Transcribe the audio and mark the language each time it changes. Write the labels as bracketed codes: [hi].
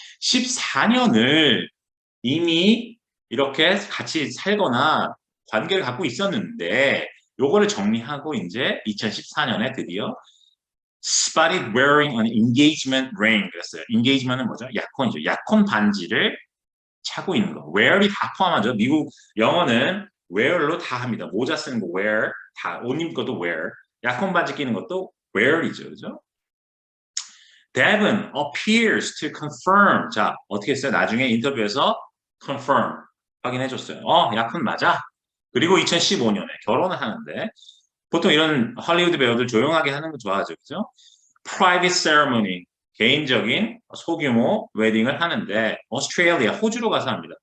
[ko] 14년을 이미 이렇게 같이 살거나 관계를 갖고 있었는데 요거를 정리하고 이제 2014년에 드디어 [en] spotted wearing an engagement ring [ko] 그랬어요. engagement은 뭐죠? 약혼이죠. 약혼 반지를 차고 있는 거. wear이 다 포함하죠. 미국 영어는 wear로 다 합니다. 모자 쓰는 거 wear, 다 옷 입는 것도 wear, 약혼 반지 끼는 것도 wear이죠. 그죠? [en] Devon appears to confirm. [ko] 자, 어떻게 했어요? 나중에 인터뷰에서 confirm 확인해줬어요. 약혼 맞아. 그리고 2015년에 결혼을 하는데 보통 이런 할리우드 배우들 조용하게 하는 거 좋아하죠, 그죠? [en] Private ceremony [ko] 개인적인 소규모 웨딩을 하는데 오스트레일리아 호주로 가서 합니다.